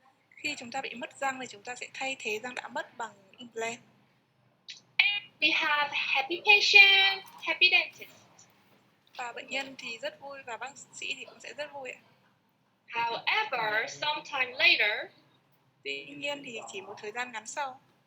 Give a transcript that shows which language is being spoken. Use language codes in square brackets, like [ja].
[vi] Khi chúng ta bị mất răng thì chúng ta sẽ thay thế răng đã mất bằng implant. [en] And we have happy patient, happy dentist. [vi] Và bệnh nhân thì rất vui và bác sĩ thì cũng sẽ rất vui ạ. [en] However, sometime later, [vi] tuy nhiên thì chỉ một thời gian ngắn sau,